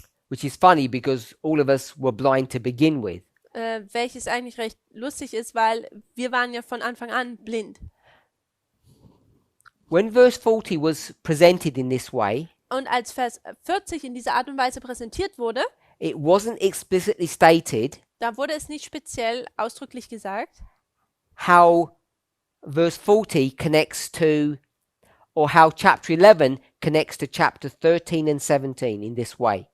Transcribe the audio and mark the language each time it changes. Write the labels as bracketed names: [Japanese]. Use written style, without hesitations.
[English] which is funny because all of us were blind to begin with. [German] Welches eigentlich recht lustig ist, weil wir waren ja von Anfang an blind. [English] When verse 40 was presented in this way, [German] Und als Vers 40 in dieser Art und Weise präsentiert wurde, [English] it wasn't explicitly stated [German] da wurde es nicht speziell ausdrücklich gesagt, [English] how verse 40 connects to, or how chapter 11 connects to chapter 13 and 17 in this way.